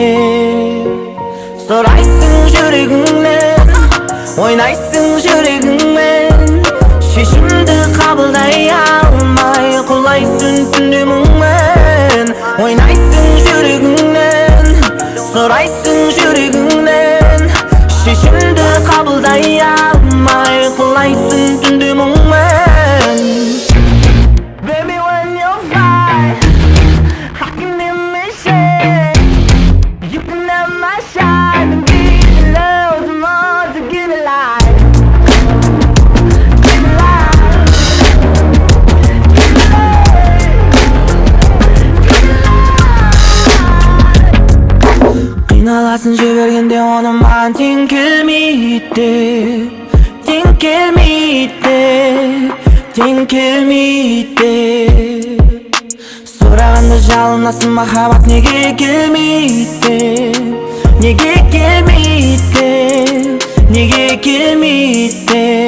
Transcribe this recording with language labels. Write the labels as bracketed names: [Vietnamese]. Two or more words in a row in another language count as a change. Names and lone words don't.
[Kazakh] Сұрайсың жүрегіңнен, ойнайсың жүрегіңмен, шешімді қабылдай алмай құлайсың түнде мұңмен. Ойнайсың жүрегіңнен, сұрайсың жүрегіңнен, шешімді қабылдай алмай құлайсың түнде мұңмен. [English] Baby, when you're fine, I can imagine you can have my shine and give me love tomorrow to give me life. Give me life. Give me life. [Kazakh] Қиналасын жібергенде оны маған тең келмейді, тең келмейді, тең келмейді. Сұрағанда жалынасың, махаббат неге келмейді, неге келмейді, неге келмейді.